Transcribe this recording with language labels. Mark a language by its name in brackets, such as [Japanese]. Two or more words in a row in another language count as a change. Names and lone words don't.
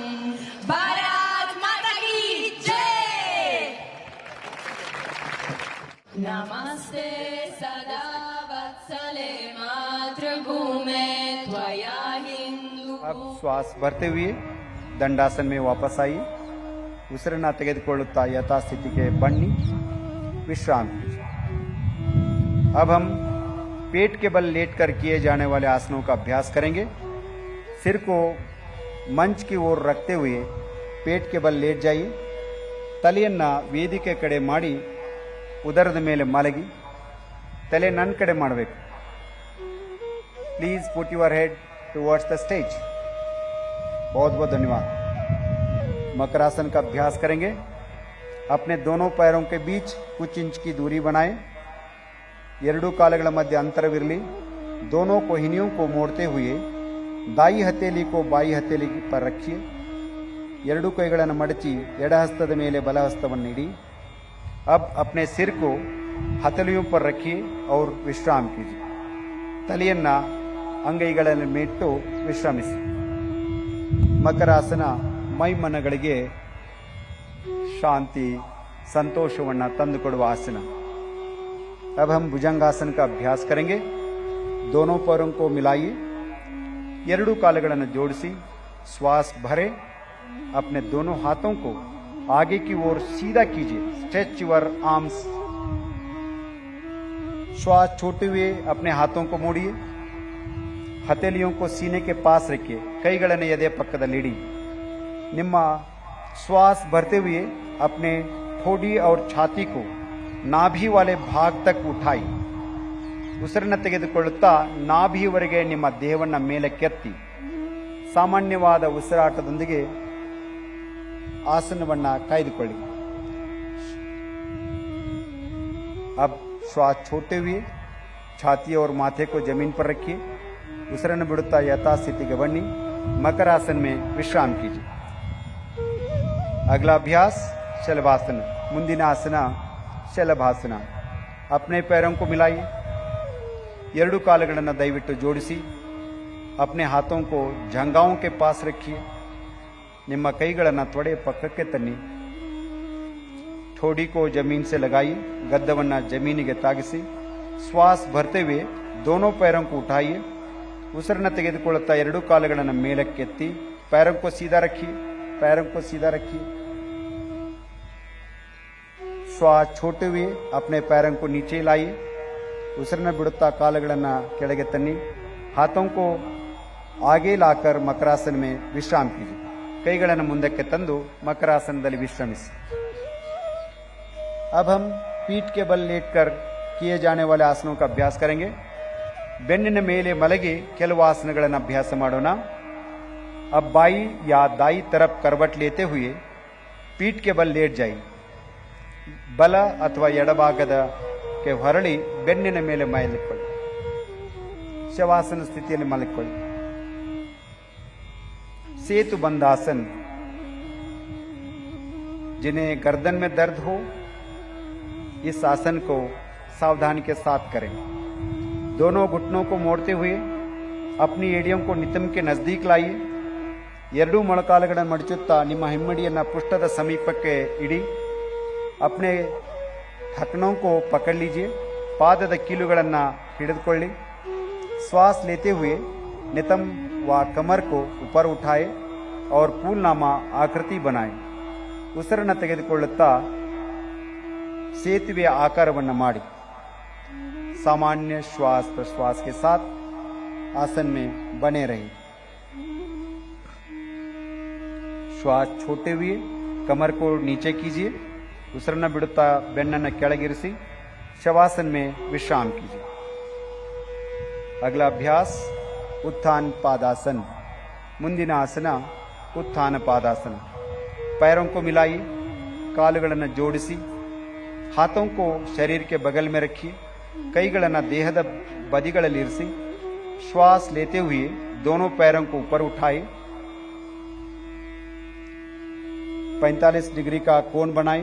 [Hindi] भारत माता की जय. [Sanskrit] नमस्ते सदा वत्सले मातृभूमे त्वया हिंदू. [Hindi] अब श्वास भरते हुए दंडासन में वापस आइए. [Kannada] ಉಸಿರನ್ನು ತೆಗೆದುಕೊಳ್ಳುತ್ತಾ ಯಥಾಸ್ಥಿತಿಗೆ ಬನ್ನಿ, [Hindi] विश्राम कीजिए. अब हम पेट के बल लेटकर किए जाने वाले आसनों का अभ्यास करेंगे. सिर को मंच की ओर रखते हुए पेट के बल लेट जाइए. [Kannada] ತಲೆಯನ್ನ ವೇದಿಕೆ ಕಡೆ ಮಾಡಿ ಉದರದ ಮೇಲೆ ಮಲಗಿ ತಲೆ ನನ್ನ ಕಡೆ ಮಾಡಬೇಕು. [English] Please put your head towards the stage. [Hindi] बहुत बहुत धन्यवाद. मकरासन का अभ्यास करेंगे. अपने दोनों पैरों के बीच कुछ इंच की दूरी बनाएं. [Kannada] ಎರಡೂ ಕಾಲುಗಳ ಮಧ್ಯೆ ಅಂತರವಿರಲಿ. [Hindi] दोनों कोहिनियों को मोड़ते हुए दाई हथेली को बाई हथेली पर रखिए. [Kannada] ಎರಡೂ ಕೈಗಳನ್ನು ಮಡಚಿ ಎಡ ಹಸ್ತದ ಮೇಲೆ ಬಲ ಹಸ್ತವನ್ನು ಇಡಿ. [Hindi] अब अपने सिर को हथेलियों पर रखिए और विश्राम कीजिए. [Kannada] ತಲೆಯನ್ನ ಅಂಗೈಗಳಲ್ಲಿ ಮೇಟ್ಟು ವಿಶ್ರಮಿಸಿ. ಮಕರಾಸನ ಮೈಮನಗಳಿಗೆ ಶಾಂತಿ ಸಂತೋಷವನ್ನ ತಂದುಕೊಡುವ आसन. [Hindi] अब हम भुजंगासन का अभ्यास करेंगे. दोनों पैरों को मिलाइए, [Kannada] ಎರಡೂ ಕಾಲುಗಳನ್ನು ಜೋಡಿಸಿ, [Hindi] श्वास भरे. अपने दोनों हाथों को आगे की ओर सीधा कीजिए. [English] Stretch your arms. [Hindi] श्वास छोड़ते हुए अपने हाथों को मोड़िए. हथेलियों को सीने के पास रखिए. [Kannada] ಕೈಗಳನ್ನು ಎದೆ ಪಕ್ಕದಲ್ಲಿ. [Hindi] ನಿಮ್ಮ श्वास भरते हुए अपने ठोड़ी और छाती को नाभि वाले भाग तक उठाई. [Kannada] ಉಸಿರನ್ನು ತೆಗೆದುಕೊಳ್ಳುತ್ತಾ ನಾಭಿಯವರೆಗೆ ನಿಮ್ಮ ದೇಹವನ್ನ ಮೇಲಕ್ಕೆತ್ತಿ ಸಾಮಾನ್ಯವಾದ ಉಸಿರಾಟದೊಂದಿಗೆ ಆಸನವನ್ನ ಕಾಯ್ದುಕೊಳ್ಳಿ. [Hindi] अब श्वास छोड़ते हुए छाती और माथे को जमीन पर रखिए. [Kannada] ಉಸಿರನ್ನು ಬಿಡುತ್ತಾ ಯಥಾಸ್ಥಿತಿಗೆ ಬನ್ನಿ. [Hindi] मकरासन में विश्राम कीजिए. अगला अभ्यास शलभासन. [Kannada] ಮುಂದಿನ ಆಸನ ಶಲಭಾಸನ. [Hindi] अपने पैरों को मिलाइए. [Kannada] ಎರಡೂ ಕಾಲುಗಳನ್ನು ದಯವಿಟ್ಟು ಜೋಡಿಸಿ. [Hindi] अपने हाथों को जंघाओं के पास रखिए. [Kannada] ನಿಮ್ಮ ಕೈಗಳನ್ನು ತೊಡೆ ಪಕ್ಕಕ್ಕೆ ತನ್ನಿ. [Hindi] ठोड़ी को जमीन से लगाइए. [Kannada] गद्दವನ್ನು ಜಮೀನಿಗೆ ತಾಗಿಸಿ. [Hindi] श्वास भरते हुए दोनों पैरों को उठाइए. [Kannada] ಉಸಿರನ್ನು ತೆಗೆದುಕೊಳ್ಳುತ್ತಾ ಎರಡೂ ಕಾಲುಗಳನ್ನು ಮೇಲಕ್ಕೆತ್ತಿ. [Hindi] पैरों को सीधा रखिए. पैरों को सीधा रखिए. श्वास छोड़ते हुए अपने पैरों को नीचे लाइए. [Kannada] ಉಸಿರನ್ನು ಬಿಡುತ್ತಾ ಕಾಲುಗಳನ್ನು ಕೆಳಗೆ ತನ್ನಿ. [Hindi] हाथों को आगे लाकर मकरासन में विश्राम कीजिए. [Kannada] ಕೈಗಳನ್ನು ಮುಂದಕ್ಕೆ ತಂದು ಮಕರಾಸನದಲ್ಲಿ ವಿಶ್ರಮಿಸಿ. [Hindi] अब हम पीठ के बल लेटकर किए जाने वाले आसनों का अभ्यास करेंगे. [Kannada] ಬೆನ್ನಿನ ಮೇಲೆ ಮಲಗಿ ಕೆಲವು ಆಸನಗಳನ್ನು ಅಭ್ಯಾಸ ಮಾಡೋಣ. [Hindi] अब बाई या दाई तरफ करवट लेते हुए पीठ के बल लेट जाइए. [Kannada] ಬಲ ಅಥವಾ ಎಡಭಾಗದಕ್ಕೆ ಹೊರಳಿ ಬೆನ್ನಿನ ಮೇಲೆ ಮಲಗಿಕೊಳ್ಳಿ. ಶವಾಸನ ಸ್ಥಿತಿಯಲ್ಲಿ ಮಲಗಿಕೊಳ್ಳಿ. [Hindi] सेतु बंधासन. जिन्हें गर्दन में दर्द हो इस आसन को सावधानी के साथ करें. दोनों घुटनों को मोड़ते हुए अपनी एडियम को नितम के नजदीक लाइए. [Kannada] ಎರಡೂ ಮೊಳಕಾಲುಗಳನ್ನು ಮಡಚುತ್ತಾ ನಿಮ್ಮ ಹಿಮ್ಮಡಿಯನ್ನು ಪೃಷ್ಠದ ಸಮೀಪಕ್ಕೆ ಇಡಿ. [Hindi] अपने ढकनों को पकड़ लीजिए. [Kannada] पादದ ಕೀಲುಗಳನ್ನು ಹಿಡಿದುಕೊಳ್ಳಿ. [Hindi] श्वास लेते हुए नितम व कमर को ऊपर उठाए और फूलनामा आकृति बनाए. [Kannada] ಉಸಿರನ್ನು ತೆಗೆದುಕೊಳ್ಳುತ್ತಾ ಸೇತುವೆಯ ಆಕಾರವನ್ನು ಮಾಡಿ. [Hindi] सामान्य श्वास प्रश्वास के साथ आसन में बने रहिए. श्वास छोटे हुए कमर को नीचे कीजिए. [Kannada] ಉಸಿರನ್ನ ಬಿಡುತ್ತಾ ಬೆನ್ನನ್ನು ಕೆಳಗಿರಿಸಿ [Hindi] शवासन में विश्राम कीजिए. अगला अभ्यास उत्थान पादासन. [Kannada] ಮುಂದಿನ ಆಸನ उत्थान पादासन. [Hindi] पैरों को मिलाइए, [Kannada] ಕಾಲುಗಳನ್ನು ಜೋಡಿಸಿ, [Hindi] हाथों को शरीर के बगल में रखिए, [Kannada] ಕೈಗಳನ್ನು ದೇಹದ ಬದಿಗಳಲ್ಲಿ ಇರಿಸಿ. [Hindi] श्वास लेते हुए दोनों पैरों को ऊपर उठाए. 45 डिग्री का कोण बनाए.